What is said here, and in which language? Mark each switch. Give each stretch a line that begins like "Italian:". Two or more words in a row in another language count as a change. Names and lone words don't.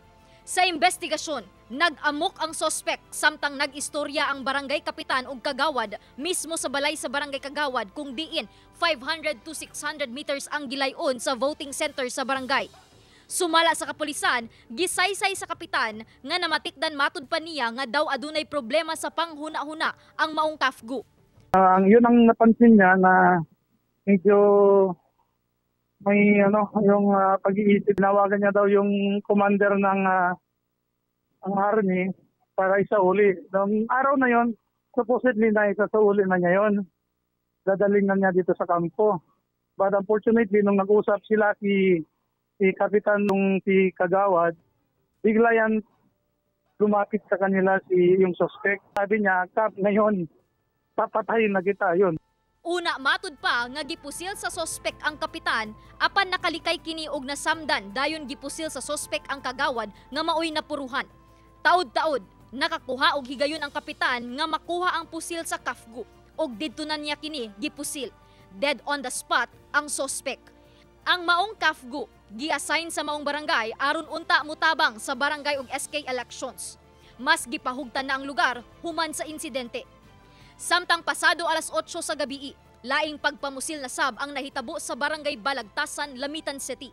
Cebuano: Sa investigasyon, nag-amok ang sospek samtang nag-istorya ang barangay kapitan ug Kagawad mismo sa balay sa barangay Kagawad kung diin 500 to 600 meters ang gilayon sa voting center sa barangay. Sumala sa kapulisan, gisaysay sa kapitan nga namatikdan matud pa niya nga daw adunay problema sa panghuna-huna ang maong CAFGU.
Filipino: Yun ang napansin niya na medyo may yung pag-iisip. Nawagan niya daw yung commander ng ang army para isauli. Noong araw na yon, supposedly na isauli na niya yon. Dadaling na niya dito sa kampo.
English: But unfortunately,
Filipino: nung nag-usap sila si Kapitan nung si Kagawad, bigla yan lumapit sa kanila yung suspect. Sabi niya, Kap, ngayon, papatayin na kita yun.
Cebuano: Una matud pa nga gipusil sa sospek ang kapitan apan nakalikay kini og nasamdan dayon gipusil sa sospek ang Kagawad nga maoy napuruhan. Taod-taod nakakuha og higayon ang kapitan nga makuha ang pusil sa CAFGU og didto na niya kini gipusil.
English: Dead on the spot
Cebuano: ang sospek. Ang maong CAFGU gi-assign sa maong barangay aron unta mutabang sa barangay ug SK elections. Mas gipahugtan na ang lugar human sa insidente. Samtang pasado alas 8 sa gabi, laing pagpamusil na sab ang nahitabo sa barangay Balagtasan, Lamitan City.